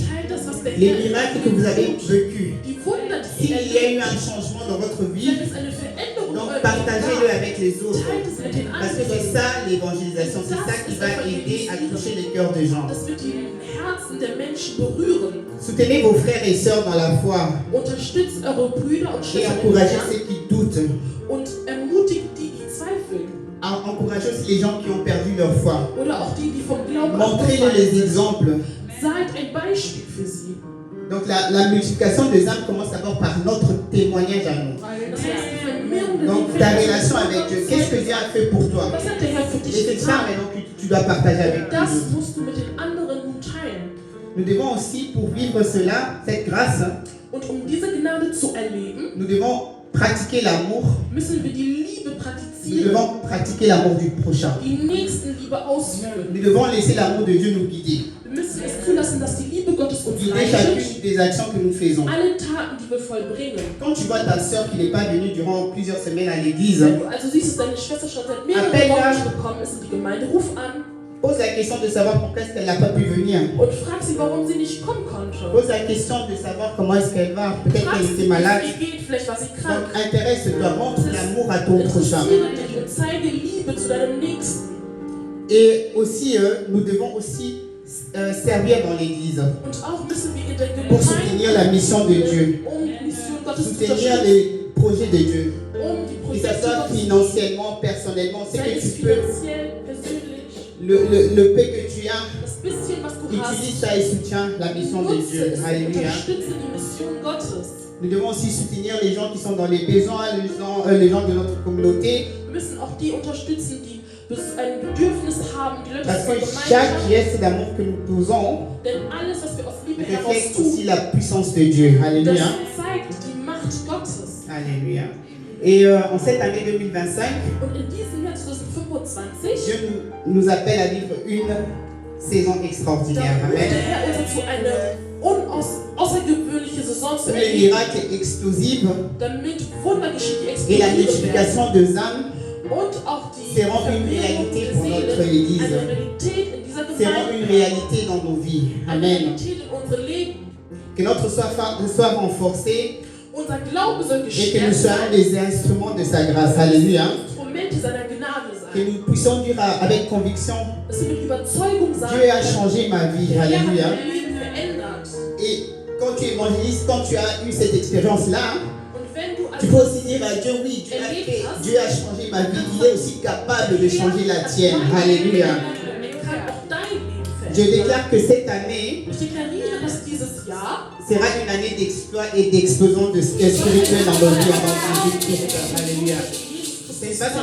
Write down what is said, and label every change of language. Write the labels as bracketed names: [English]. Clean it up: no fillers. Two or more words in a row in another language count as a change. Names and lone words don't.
[German] Teilt das, was der [French] Les [German] Herr [French] miracles que vous avez vécus. [German] die Wunder, die [French] S'il [German] ihr [French] y a eu [German] erlebt, [French] un changement dans votre vie, [German] wenn es eine Veränderung in [French] donc [German] eurem [French] partagez-le [German] Leben [French] avec les [German] gab, [French] autres. [German] teilt es mit den [French] Parce que c'est [German] anderen. [French] ça l'évangélisation, c'est ça qui va aider à toucher les cœurs des gens. [German] Das wird die Herzen der Menschen berühren. [French] Soutenez vos frères et sœurs dans la foi [German] Unterstützt eure Brüder und [French] et [German] Schwestern im [French] encouragez [German] Herrn [French] ceux qui doutent. [German] und ermutigt die, die zweifeln. [French] Encouragez aussi les gens qui ont perdu leur foi. [German] Oder auch die, die vom Glauben [French] Montrez-leur les [German] sind. [French] exemples. [German] Seid ein Beispiel für sie. [French] Donc la multiplication des âmes commence d'abord par notre témoignage à nous. [German] Das heißt, die Vermehrung der [French] Donc ta relation avec Dieu, qu'est-ce que Dieu a fait pour toi? [German] Was hat der Herr für [French] Et [German] dich [French] c'est ça [German] getan? [French] maintenant que tu dois partager avec les [German] Das [French] autres. [German] musst du mit den anderen nun teilen. [French] Nous devons aussi, pour vivre cela, cette grâce, [German] Und um diese Gnade zu erleben, [French] nous devons pratiquer l'amour. [German] müssen wir die Liebe [French] Nous [German] praktizieren, [French] devons pratiquer l'amour du prochain. [German] die Nächstenliebe ausführen. [French] Nous devons laisser l'amour de Dieu nous guider. [German] Wir müssen es zulassen, dass die Liebe Gottes uns [French] Guider [German] leitet. [French] chacune des actions que nous faisons. [German] Alle Taten, die wir vollbringen. [French] Quand tu vois ta soeur qui n'est pas venue durant plusieurs semaines à l'église, [German] Wenn du also siehst, dass deine Schwester schon seit mehreren Wochen nicht gekommen ist in die Gemeinde, ruf an [French] pose la question de savoir pourquoi est-ce qu'elle n'a pas pu venir. [German] und frag sie, warum sie nicht kommen konnte. [French] Pose la question de savoir comment est-ce qu'elle va. Peut-être [German] Frag [French] qu'elle [German] sie, [French] était malade. [German] wie es geht, vielleicht war sie [French] Donc [German] krank. [French] intéresse-toi, montre l'amour à ton prochain. [German] Interessiere dich und zeige Liebe zu deinem Nächsten. [French] Et aussi, nous devons aussi servir dans l'église [German] Und auch müssen wir in der [French] pour soutenir la mission de Dieu, [German] die Mission Gottes zu [French] soutenir [German] unterstützen, [French] les projets de Dieu, [German] die [French] que ce [German] Projekte [French] soit [German] Gottes, [French] financièrement, personnellement, c'est [German] sei [French] que [German] es [French] tu peux, [German] finanziell, persönlich, [French] le peu que tu as, [German] das bisschen, was du hast, [French] utilise ça et soutiens la mission de [German] nutze [French] Dieu. [German] es und [French] Alléluia. [German] unterstütze die Mission Gottes. [French] Nous devons aussi soutenir les gens qui sont dans les besoins, les gens de notre communauté, [German] Wir müssen auch die unterstützen, die ein Bedürfnis haben, die Leute [French] parce [German] von [French] que [German] Gemeinschaft. [French] chaque geste d'amour que nous posons [German] Denn alles, was wir aus Liebe heraus [French] reflète [German] tun, [French] aussi la puissance de Dieu. [German] das [French] Alléluia. [German] zeigt die Macht Gottes. [French] Alléluia. Et en cette année 2025, [German] Und in diesem Jahr 2025, [French] Dieu nous appelle à vivre une saison [German] da [French] extraordinaire. [German] ruft der [French] Amen. [German] Herr uns dazu, eine außergewöhnliche Saison zu [French] Où les [German] erleben, [French] miracles explosifs [German] damit Wunder geschieht, die [French] et la [German] explodieren werden. [French] multiplication des âmes [German] Und auch die [French] seront une [German] Vermehrung [French] réalité [German] der [French] pour notre [German] Seelen, [French] Église. [German] eine Realität in dieser [French] seront [German] Gemeinde, [French] une réalité dans nos vies. [German] eine [French] Amen. [German] Realität in unserem Leben. [French] Que notre foi soit renforcée [German] Unser Glaube soll [French] et que nous [German] gestärkt [French] soyons [German] sein, [French] des instruments de sa grâce. Alléluia. [German] Instrumente seiner Gnade [French] Que [German] sein. [French] nous puissions dire avec conviction, [German] Dass wir mit Überzeugung sagen, [French] Dieu a changé ma vie. [German] der Herr hat [French] Alléluia. [German] mein Leben verändert. [French] Et quand tu évangélises, quand tu as eu cette expérience-là, [German] Und wenn du [French] tu peux aussi dire à Dieu, oui, Dieu a changé ma vie. Il est aussi capable de changer la tienne. Alléluia. Je déclare que cette année [German] Ich deklariere, dass dieses Jahr [French] sera une année d'exploit et d'explosion spirituelle dans nos vies en Jésus-Christ. Alléluia. C'est pas